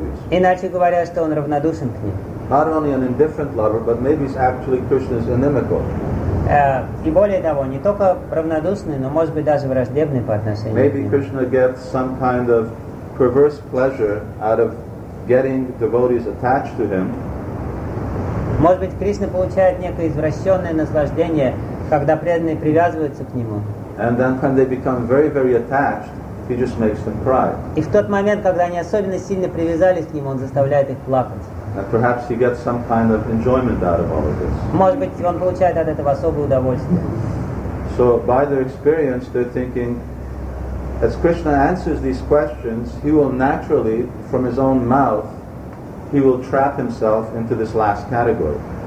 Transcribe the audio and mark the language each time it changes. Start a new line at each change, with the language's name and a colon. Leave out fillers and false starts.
Russian: Иначе говоря, что он равнодушен к ним.
English: Not only an indifferent lover, but maybe actually Krishna's inimical.
Russian: И более того, не только равнодушный, но может быть даже враждебный по отношению к ним.
English: Maybe Krishna gets some kind of perverse pleasure out of getting devotees attached to him.
Russian: Может быть, Кришна получает некое извращенное наслаждение, когда преданные привязываются к нему.
English: And then when they become very, very attached, he just makes them cry.
Russian: И в тот момент, когда они особенно сильно привязались к нему, он заставляет их плакать.
English: And perhaps he gets some kind of enjoyment out of all of this.
Russian: Может быть, он получает от этого особое удовольствие.
English: So by their experience, they're thinking, as Krishna answers these questions, he will naturally, from his own mouth, he will trap himself into this last category.